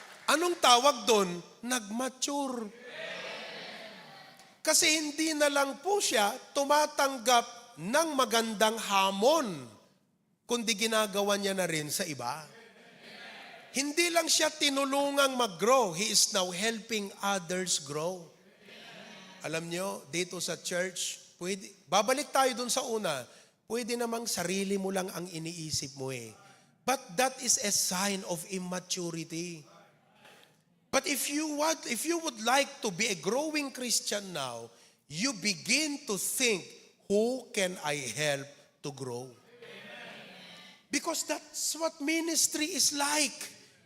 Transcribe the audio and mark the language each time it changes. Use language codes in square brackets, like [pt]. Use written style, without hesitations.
[tl] Anong tawag doon? Nag-mature. Kasi hindi na lang po siya tumatanggap ng magandang hamon, kundi ginagawa niya na rin sa iba. Hindi lang siya tinulungang mag-grow, [en] he is now helping others grow. [tl] Alam nyo, dito sa church, babalik tayo dun sa una, pwede namang sarili mo lang ang iniisip mo eh. [en] But that is a sign of immaturity. But if you would like to be a growing Christian now, you begin to think, who can I help to grow? Because that's what ministry is like.